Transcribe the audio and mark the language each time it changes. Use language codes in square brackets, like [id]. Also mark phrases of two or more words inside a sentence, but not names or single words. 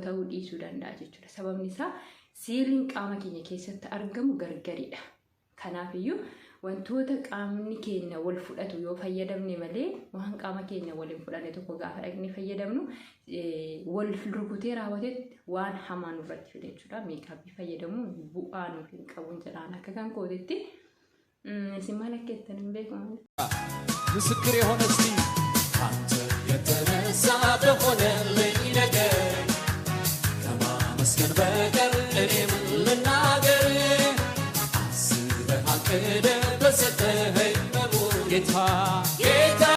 [om] ta'uu dhiisuu danda'a jechuudha sababni isaa seeliin qaama keenya keessatti argamu gargaridha kanaafiyyuu wantoota qaamni keenya wal fudhatu yoo fayyadamne malee waan qaama keenya waliin fudhanne tokko gaafa dhaqne fayyadamnu wal rukutee raawwate waan hamaa nurratti fide jechuudha meekaappii fayyadamu bu'aa nuuf hin qabuun jedhaan akka kan kootetti [am] ሲመለከተን በቆም ምስክር የሆነ እስቲ አንተ የተነሳ በሆነልኝ ነገር ከማመስገን በቀር እኔ ምን ልናገር አስበህ አቅደህ በሰጠኸኝ መኖር ጌታ